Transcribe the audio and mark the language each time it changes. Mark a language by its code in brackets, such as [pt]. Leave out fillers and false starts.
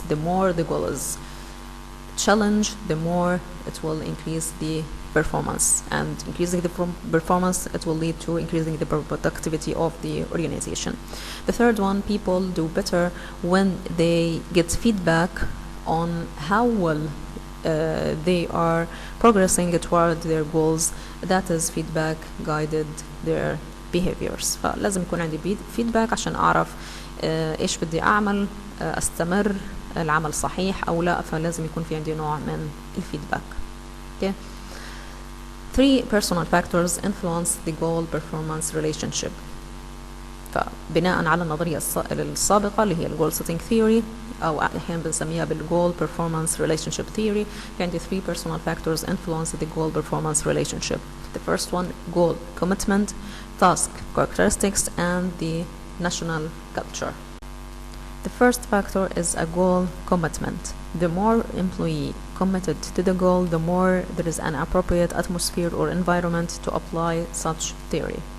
[en] The more the goal is challenge, the more it will increase the performance, and increasing the performance, it will lead to increasing the productivity of the organization. The third one, people do better when they get feedback on how well they are progressing toward their goals. That is feedback guided their behaviors. [ar] فلازم يكون عندي feedback عشان أعرف إيش بدي أعمل، أستمر العمل صحيح أو لا، فلازم يكون في عندي نوع من الفيدباك. [en] Okay. 3 personal factors influence the goal-performance relationship. [ar] فبناء على النظرية السابقة اللي هي الجول [en] setting theory، [ar] أو أحيانا بنسميها بالجول [en] performance relationship theory، [ar] في عندي [en] 3 personal factors influence the goal-performance relationship. The first one, goal commitment, task characteristics, and the national culture. The first factor is a goal commitment. The more employee committed to the goal, the more there is an appropriate atmosphere or environment to apply such theory.